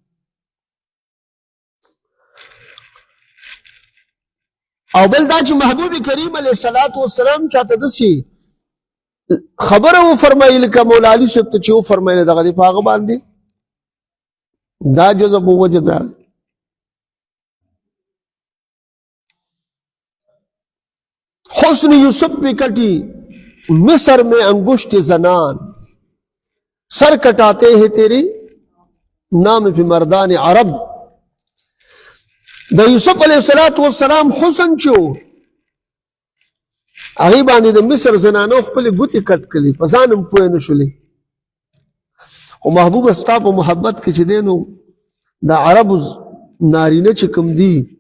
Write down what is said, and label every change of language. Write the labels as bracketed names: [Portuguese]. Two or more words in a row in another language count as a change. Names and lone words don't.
[Pashto] او بل دا چې محبوب کریم [Arabic] علیه الصلاة والسلام [Pashto] چاته داسې خبره وفرمایي لکه مولا علي صاحب ته چې وفرمایله دغه دی په هغه باندې دا جذب و وجد راغی [Urdu] حسن یوسف پہ کٹی مصر میں انگشت زنان سر کٹاتے ہیں تیرے نام پہ مردان عرب [Pashto] د یوسف [Arabic] علیہ السلام [Pashto] حسن چو هغې باندې د مصر زنانو خپلې ګوتې کټ کړلې په ځان هم پوه نه شولې خو محبوبه ستا په محبت کې چې دی نو د عربو نارینه چې کوم دي